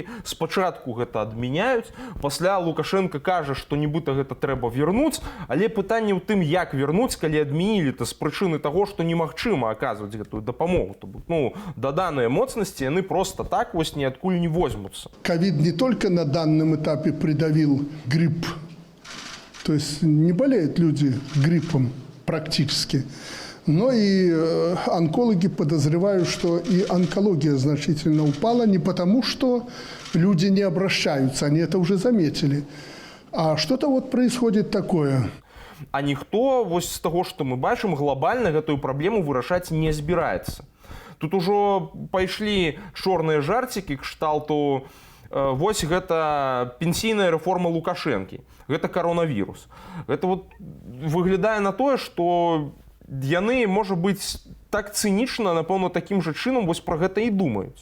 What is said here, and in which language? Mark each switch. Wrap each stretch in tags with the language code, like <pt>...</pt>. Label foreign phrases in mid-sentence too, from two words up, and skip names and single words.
<be>Спачатку гэта адмяняюць, пасля Лукашенко кажа, што нібыта гэта трэба вернуць, але пытанне ў тым, як вернуць, калі адмянілі-то з прычыны таго, што немагчыма аказваць гэтую дапамогу. Даданыя моцнасці, яны</be> <ru>просто так</ru> <be>вось ніадкуль не возьмуцца.</be> <ru>Ковид не только на данном этапе придавил грипп, то есть не болеют люди гриппом практически, но и онкологи подозревают, что и онкология значительно упала не потому, что люди не обращаются, они это уже заметили, а что-то вот происходит такое.</ru> <be>А ніхто вось з таго, што мы бачым, глобальна гэтую праблему вырашаць не збіраецца. Тут ужо пайшлі чорныя жарцікі кшталту вось гэта пенсійная рэформа Лукашэнкі, гэта коронавірус. Гэта вот выглядае на тое, што яны, можа быць, так цынічна, напэўна, такім жа чынам вось пра гэта і думаюць.</be>